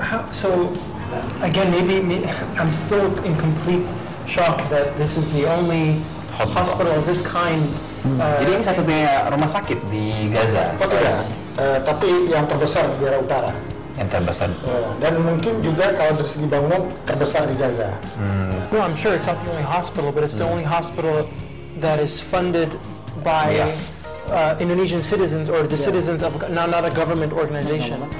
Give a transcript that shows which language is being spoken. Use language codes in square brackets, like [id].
[en] So again, maybe I'm still in complete shock that this is the only hospital of this kind. [id] Jadi ini satu-satunya rumah sakit di Gaza. Oh tidak, tapi yang terbesar di daerah utara. Yang terbesar. Dan mungkin juga kalau dari segi bangunan terbesar di Gaza. [en] Well, I'm sure it's not the only hospital, but it's the only hospital that is funded by Indonesian citizens or the citizens of not a government organization.